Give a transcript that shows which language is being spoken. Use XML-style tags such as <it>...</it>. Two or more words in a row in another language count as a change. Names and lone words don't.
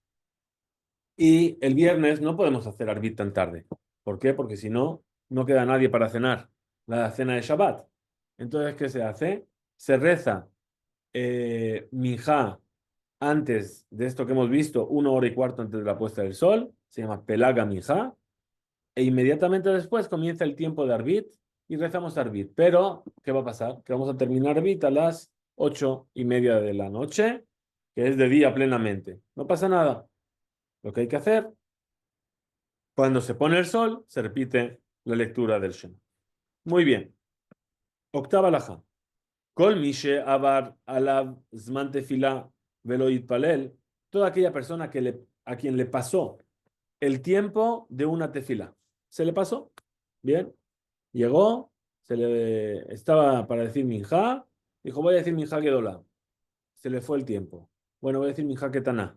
<es>Y el viernes no podemos hacer arbit tan tarde. ¿Por qué? Porque si no, no queda nadie para cenar la cena de Shabbat. Entonces, ¿qué se hace? Se reza minjá antes de esto que hemos visto, 1 hora y cuarto antes de la puesta del sol, se llama</es> <he>פלג המנחה,</he> <es>e inmediatamente después comienza el tiempo de arbit y rezamos arbit. Pero, ¿qué va a pasar? Que vamos a terminar arbit a las 8:30 de la noche, que es de día plenamente. No pasa nada. Lo que hay que hacer, cuando se pone el sol, se repite la lectura del Shema. Muy bien. Octava alajá.</es> <he>כל מי שעבר עליו זמן תפילה ולא יתפלל.</he> <es>Toda aquella persona a quien le pasó el tiempo de una tefilá. ¿Se le pasó? Bien. Llegó, estaba para decir minjá, dijo, voy a decir</es> <he>מנחה גדולה.</he> <es>Se le fue el tiempo. Bueno, voy a decir</es> <he>מנחה קטנה.</he>